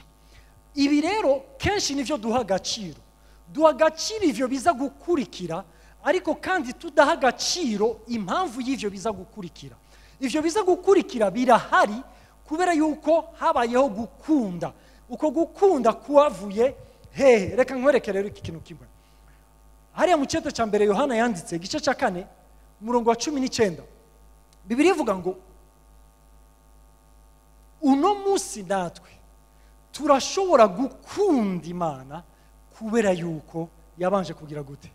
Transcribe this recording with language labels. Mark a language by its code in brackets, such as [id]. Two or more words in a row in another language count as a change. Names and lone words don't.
[rn] Ibi rero kenshi nivyo duha agaciro. Duha agaciro ivyo biza gukurikira, ariko kandi tudaha agaciro impamvu y'ivyo biza gukurikira. Ivyo biza gukurikira birahari kubera yuko habayeho gukunda. Uko gukunda kuwavuye hehe? Reka nkwereke rero iki kintu kimwe. Hariya mu cyete cya mbere Yohana yanditse igice cya 4 umurongo wa 19, Bibiliya ivuga ngo uno munsi natwe turashobora gukunda Imana kubera yuko yabanje kugira gute?